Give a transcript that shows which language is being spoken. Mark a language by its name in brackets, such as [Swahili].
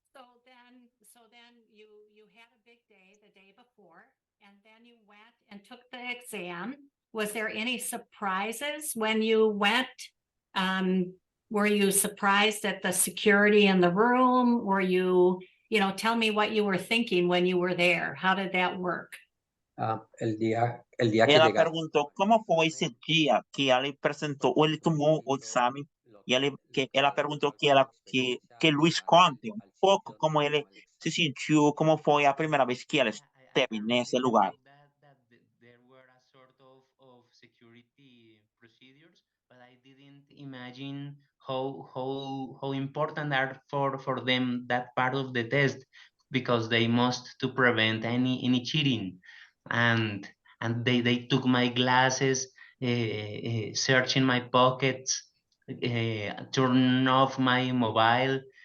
[English] So then you had a big day the day before, and then you went and took the exam. Was there any surprises when you went? Were you surprised at the security in the room? Were you tell me what you were thinking when you were there. How did that work? [Spanish] El día que [Portuguese] Ela [Spanish] llegaste... [Portuguese] perguntou como foi esse dia que ele apresentou, ou ele tomou o exame, e ela perguntou que Luis conte pouco como ele se sentiu, como foi a primeira vez que ele esteve nesse lugar. [English] That there were a sort of security procedures, but I didn't imagine how important are for them that part of the test, because they must to prevent any cheating. And they took my glasses, searching my pockets, turn off my mobile.